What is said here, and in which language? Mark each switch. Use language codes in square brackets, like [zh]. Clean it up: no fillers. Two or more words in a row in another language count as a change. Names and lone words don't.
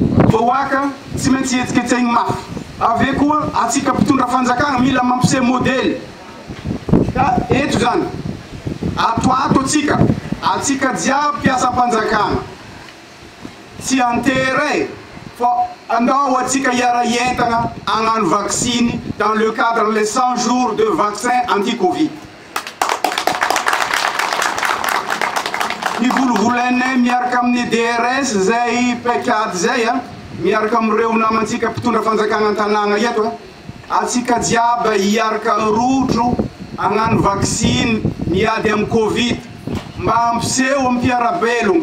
[mg] voaka tsy maintsy etsiketsegny mafy ave koa atsika mpitondra fanjakana mila mampiseho modèle ka eto zany atoato atsika jiaby mpiasa mpanjakana tsy antere fa andao atsika hiara entana agnano vaksiny [fr] dans le cadre les 100 jours de vaccin anti-Covid. [mg] Ny volovolainay miaraka amin'ny DRS zay pekady zay miaraka amin'ireo namantsika mpitondra fanjakana an-tanàna eto atsika jiaby hiaraka rotro agnano vaksiny miady amin'ny Covid mba ampiseho amin'ny mpiarabelogno